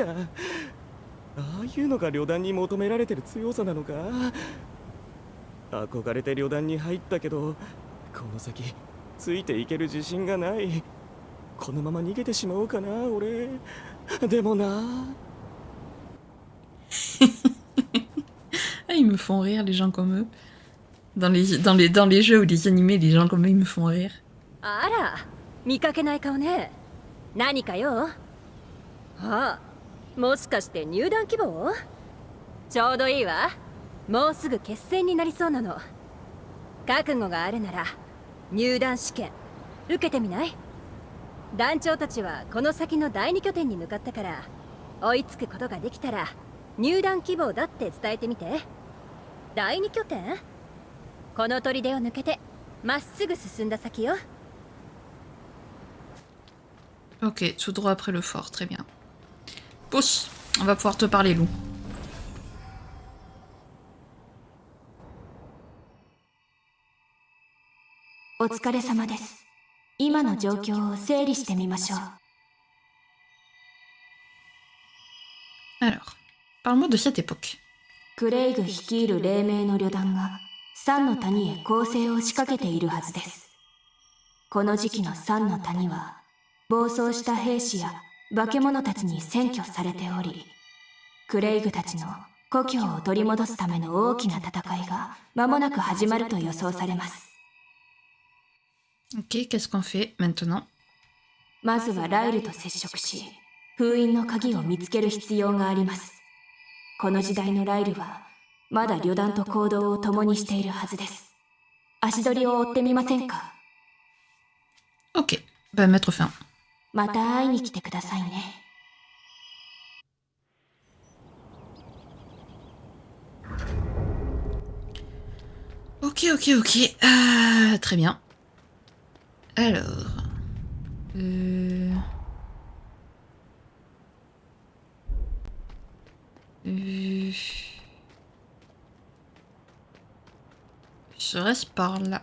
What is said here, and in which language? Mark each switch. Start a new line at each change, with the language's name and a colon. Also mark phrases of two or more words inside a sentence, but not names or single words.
Japanese: ああいうのが旅団に求められてる強さなのか？憧れて旅団に入ったけどこの先ついていける自信がない。このまま逃げてしまおうかな俺。でもな。
French: Ah, ils me font rire, les gens comme eux. Dans les jeux ou les animés, les gens comme eux, ils me font rire.
Japanese: あら、見かけない顔ね。何かよ。ああ、もしかして入団希望？ちょうどいいわ。もうすぐ決戦になりそうなの。覚悟があるなら入団試験受けてみない？団長たちはこの先の第二拠点に向かったから、追いつくことができたら入団希望だって伝えてみて。第二拠点？この砦を抜けてまっすぐ進んだ先よ。
French: Ok, tout droit après le fort, très bien. Pousse, on va pouvoir te parler, loup.
Japanese: お疲れ様です。今の状況を整理してみましょう。
French: Alors, parle-moi de cette époque.
Japanese: クレイグ率いる黎明の旅団が三の谷へ攻勢を仕掛けているはずです。この時期の三の谷は暴走した兵士や化け物たちに占拠されており、クレイグたちの故郷を取り戻すための大きな戦いが間もなく始まると予想されます。
French: Ok, qu'est-ce qu'on fait maintenant?
Japanese: まずはライルと接触し、封印の鍵を見つける必要があります。この時代のライルはまだ旅団と行動を共にしているはずです。足取りを追ってみませんか？
French: Ok, bah mettre fin.
Japanese: また会いに来てくださいね。
French: Ok, ok, ok. Très bien. Alors... Serait-ce par là?